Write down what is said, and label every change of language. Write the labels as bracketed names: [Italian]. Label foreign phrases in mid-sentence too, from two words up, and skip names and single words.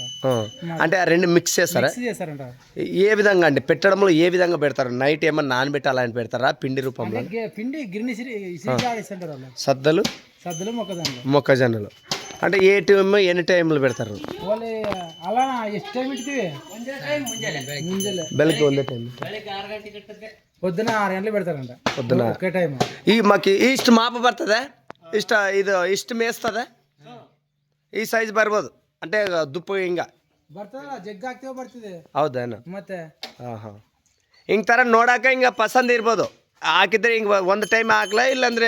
[Telugu] అంటే ఆ రెండు మిక్స్ చేస్తారా? చేస్తారంట. ఏ విధంగా అండి పెట్టడంలో? ఏ విధంగా పెడతారు? నైట్ ఏమన్నా నానబెట్టి అలా పెడతారా పిండి రూపంలో? పిండి గిరిని ఆడిస్తుంటారు వాళ్ళు. సద్దలు మొక్కజొన్నలు అంటే ఏ టైం ఎన్ని టైంలు పెడతారు వాళ్ళు? అలా [Kannada] ಎಷ್ಟು ಟೈಮ್ ಇಡ್ತೀವಿ? ಬೆಳಗ್ಗೆ ಒಂದೇ ಟೈಮ್, [Telugu] పొద్దున 6 గంటలు పెడతారంట. పొద్దున ఒకే టైం. [Kannada] ಈ ಮಾಕಿ ಇಷ್ಟು ಮಾಪ ಬರ್ತದೆ, ಇಷ್ಟು ಮೇಸ್ತದೆ, ಈ ಸೈಜ್ ಬರ್ಬೋದು అంటే ದುಪ್ಪು ಹಿಂಗ ಬರ್ತದ? ಜಗ್ಗ ಹಾಕ್ತೇವೆ ಬರ್ತದೆ. ಹೌದೇನು? ಮತ್ತೆ ಹಾಂ ಹಿಂಗೆ ಥರ ನೋಡಾಕ ಹಿಂಗೆ ಪಸಂದ್ ಇರ್ಬೋದು. ಹಾಕಿದ್ರೆ ಹಿಂಗೆ ಒಂದು ಟೈಮ್ ಹಾಕ್ಲಾ, ಇಲ್ಲಾಂದ್ರೆ